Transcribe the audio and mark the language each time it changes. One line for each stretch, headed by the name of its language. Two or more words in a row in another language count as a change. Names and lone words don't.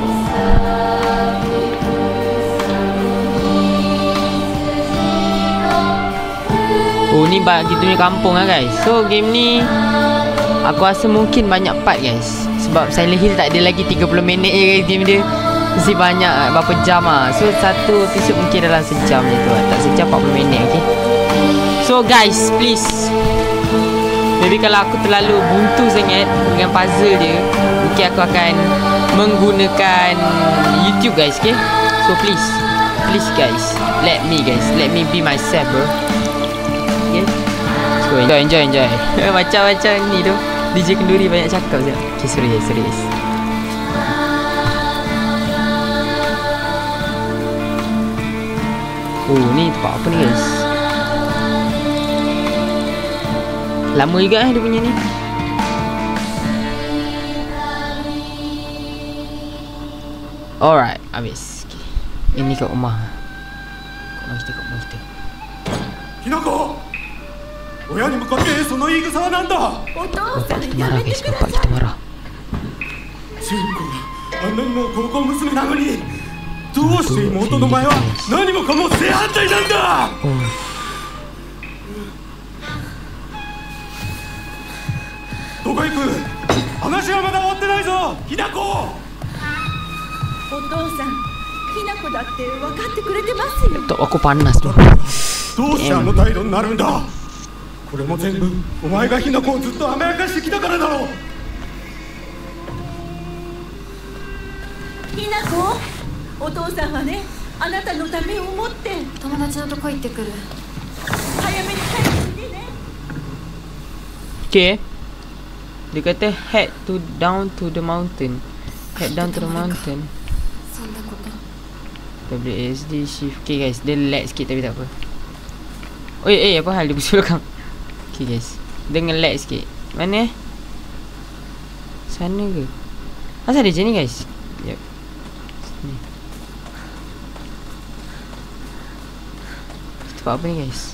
Malay: Oh ni kita punya kampung lah guys. So game ni aku rasa mungkin banyak part guys. Sebab Silent Hill tak ada lagi 30 minit je guys game dia. Mesti banyak berapa jam lah. So satu episod mungkin dalam sejam je tu lah. Tak sejam 40 minit okay.
English: So guys please, maybe
Malay: kalau aku terlalu buntu sangat dengan puzzle dia, mungkin aku akan menggunakan YouTube guys okay.
English: So please guys, let me be myself bro. Okay, so enjoy.
Malay: Macam ni tu DJ Kenduri banyak cakap je. Okay, serius. Oh ni tempat apa ni guys? Lama juga dia punya ni. Alright, habis. Okay. Ini kat rumah. Kat rumah kita.
Japanese: ひなこ、親に向かってその言い草はなんだ。お父
Malay: Bapak
Japanese: さん
Malay: kita
Japanese: や
Malay: marah
Japanese: めて
Malay: guys,
Japanese: くだ
Malay: bapak
Japanese: さ
Malay: kita
Japanese: い。
Malay: marah.
Japanese: 純子があんなにも高校娘なのに、どうして妹の前は何もかも正反対なんだ。 Oh. どこ行く？話はまだ終わってないぞ、ひなこ。お父さん、ひなこだって分かってくれてますよ。
Malay: Tok aku panas tu.
Japanese: どうしてあの態度になるんだ。これも全部お前がひなこをずっと甘やかしてきたからだろう。ひなこ、お父さんはね、あなたのためを思って友達のとこ行ってくる。早めに帰ってきてね。
Malay: Okay. Dia kata
English: head down to the mountain. Head down to the mountain.
Japanese: そんなこと。
English: WSD shift.
Malay: Okay guys, dia lag sikit tapi tak apa. Oi, apa hal dia busuk belakang? Okay guys, dia nge-lag sikit. Mana sana ke? Asal dia macam ni guys? Yep. Sini. Kita buat apa ni guys?